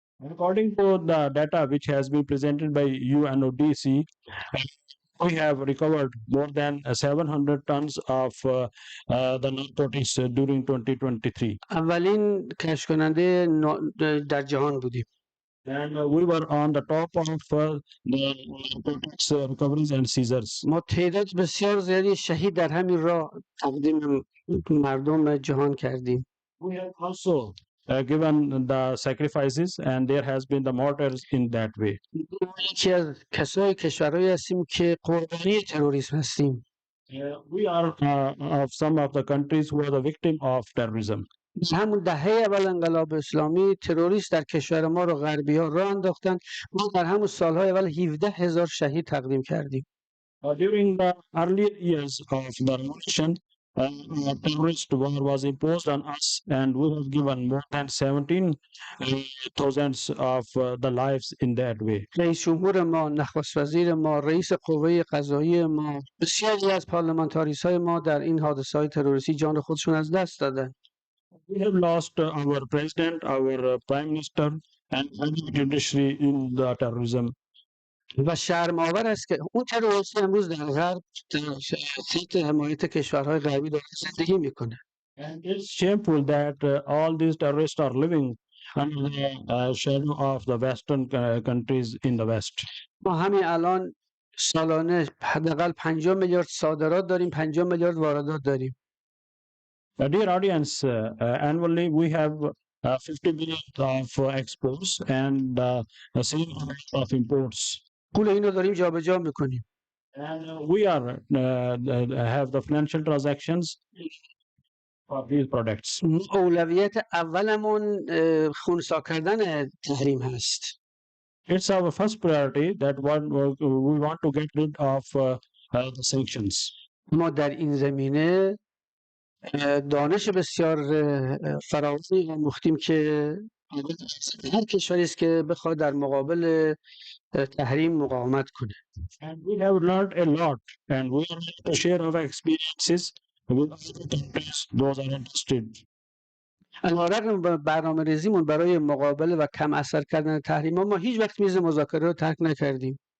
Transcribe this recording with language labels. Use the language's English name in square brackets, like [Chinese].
[English] According to the data which has been presented by UNODC, we have recovered more than 700 tons of the narcotics during 2023. [Persian] اولین کشف کننده در جهان بودیم. [English] And we were on the top of the narcotics recoveries and seizures. [Persian] ما تعداد بسیار زیادی شهید در همین راه تقدیم مردم جهان کردیم. [English] We have also given the sacrifices, and there has been the martyrs in that way. [Persian] یکی از کشورهایی هستیم که قربانی تروریسم هستیم. [English] We are of some of the countries who are the victim of terrorism. [Persian] همون دهه اول انقلاب اسلامی تروریست در کشور ما رو غربی‌ها راه انداختن. ما در همون سالهای اول 17,000 شهید تقدیم کردیم. [English] During the earlier years of the revolution, a terrorist war was imposed on us, and we have given more than 17,000 of the lives in that way. [Persian] رئیس جمهور ما، نخست وزیر ما، رئیس قوه قضاییه ما، بسیاری از پارلمانتاریست‌های ما در این حادثه‌های تروریستی جان خودشون از دست دادن. [English] We have lost our president, our prime minister, and other judiciary in the terrorism. [Persian] و شرم‌آور است که اون تروریست امروز در غرب تحت حمایت کشورهای غربی داره زندگی میکنه. [English] And it's shameful that all these terrorists are living under the shadow of the Western countries in the West. [Persian] ما همین الان سالانه حداقل 50 میلیارد صادرات داریم، 50 میلیارد واردات داریم. [English] Dear audience, annually we have 50 billion of exports and the same amount of imports. [Persian] پول اینو داریم جابجا میکنیم. [English] And we are have the financial transactions for these products. [Persian] اولویت اولمون خونسا کردن تحریم هست. [English] It's our first priority that we want to get rid of the sanctions. [Persian] ما در این زمینه دانش بسیار فراوانی آموختیم که هر کشوری است که بخواد در مقابل تحریم مقاومت کنه. [English] And we have learned a lot, and we are ready to share our experiences with other countries, those are interested. [Persian] علیرغم برنامه ریزیمون برای مقابله و کم اثر کردن تحریم ما هیچ وقت میز مذاکره رو ترک نکردیم.